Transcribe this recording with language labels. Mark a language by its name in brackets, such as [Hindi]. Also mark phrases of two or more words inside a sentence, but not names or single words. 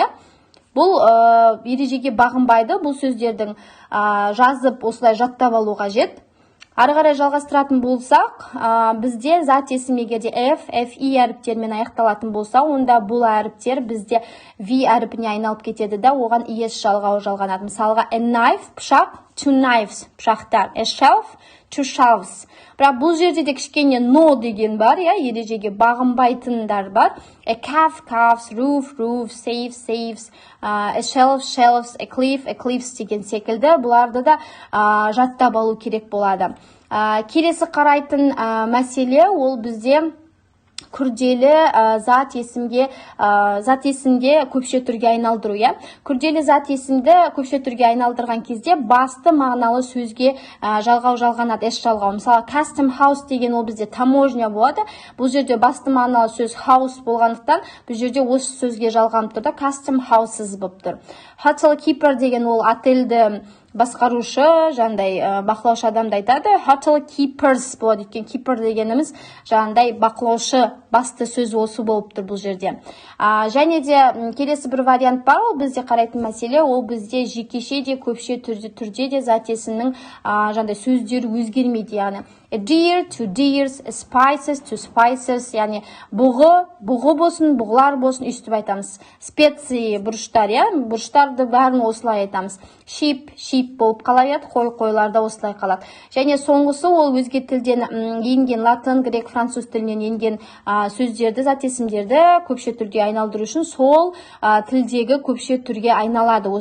[Kazakh] Бұл ережеге бағынбайды. Бұл сөздердің жазып осылай жаттап алу қажет. Ары қарай жалғастыратын болсақ, бізде зат есім егерде F, FE әріптермен аяқталатын болса, онда бұл әріптер бізде V әріпіне айналып кетеді да, оған ES жалғауы жалғанады. Мысалға [English] a knife, [Kazakh] пышақ, [English] two knives, [Kazakh] пышақтар, [English] a shelf, two shelves. [Kazakh] Бірақ бұл жерде де кішкене no деген бар, ережеге бағынбайтындар бар. [English] A calf, calves, roof, roof, save, saves, a shelf, shelves, a cliff, cliffs [Kazakh] деген секілді. Бұларды да жаттап алу керек болады. Келесі қарайтын мәселе ол бізде күрделі зат есімге көпше түрге айналдыру. Күрделі зат есімді көпше түрге айналдырған кезде басты мағыналы сөзге жалғау жалғанады, s жалғау. Мысалы, [English] custom house [Kazakh] деген ол бізде таможня болады. Бұл жерде басты мағыналы сөз house болғандықтан, бұл жерде осы сөзге жалғанып тұр да, [English] custom houses болып тұр. Hotel keeper [Kazakh] деген ол отельді басқарушы, жандай бақылаушы адамды айтады. [English] Hotel keepers [Kazakh] болады, өйткені keeper дегеніміз жандай бақылаушы, басты сөз осы болып тұр бұл жерде. Және де келесі бір вариант бар, ол бізде қарайтын мәселе, ол бізде жекеше де көпше түрде де зат есімнің жандай сөздері өзгермейді. [English] Яғни a deer to deers, a spices to spices, [Kazakh] яғни бұғы болсын, бұғылар болсын, үстіп айтамыз. Специи, бұрыштар, бұрыштарды бәрін осылай айтамыз. [English] Sheep, sheep [Kazakh] болып қалады, қойларда осылай қалады. Және соңғысы ол өзге тілден енген, латын, грек, француз тілінен енген сөздерді, зат есімдерді көпше түрге айналдыру үшін сол тілдегі көпше түрге айналады.